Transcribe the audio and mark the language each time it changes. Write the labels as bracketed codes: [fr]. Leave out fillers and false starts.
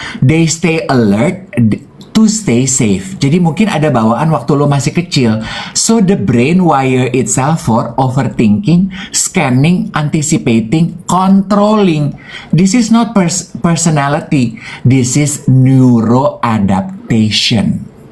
[en] They stay alert to stay safe. [id] Jadi mungkin ada bawaan waktu lo masih kecil. [en] So the brain wire itself for overthinking, scanning, anticipating, controlling. This is not personality. This is neuroadaptation.